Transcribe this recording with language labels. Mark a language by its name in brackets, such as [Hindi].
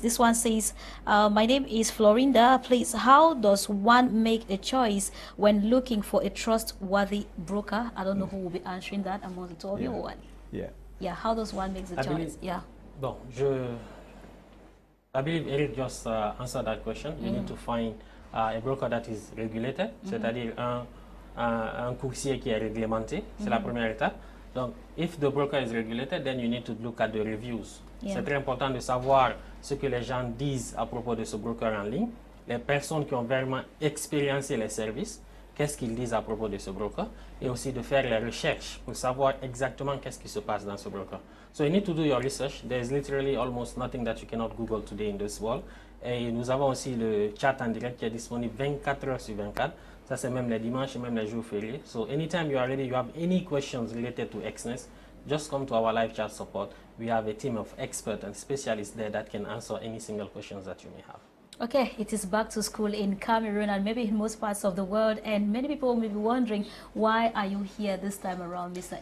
[English] This one says, my name is Florinda. Please, how does one make a choice when looking for a trustworthy broker? I don't know who will be answering that among the two of you. Yeah, how does one make the choice? Bon, I believe Eric just answered that question. You need to find a broker that is regulated, [French] c'est-à-dire un courtier qui est réglementé, c'est la première étape. [English] Donc, if the broker is regulated, then you need to look at the reviews. [French] C'est très important de savoir ce que les gens disent à propos de ce broker en ligne, les personnes qui ont vraiment expériencé les services, qu'est-ce qu'ils disent à propos de ce broker, et aussi de faire les recherches pour savoir exactement qu'est-ce qui se passe dans ce broker. [English] So you need to do your research. There's literally almost nothing that you cannot Google today in this world. [French] Et nous avons aussi le chat en direct qui est disponible 24 heures sur 24. Ça, c'est même les dimanches et même les jours fériés. [English] So anytime you are ready, you have any questions related to XNES, just come to our live chat support. We have a team of experts and specialists there that can answer any single questions that you may have. Okay, it is back to school in Cameroon and maybe in most parts of the world, and many people may be wondering, why are you here this time around, Mr.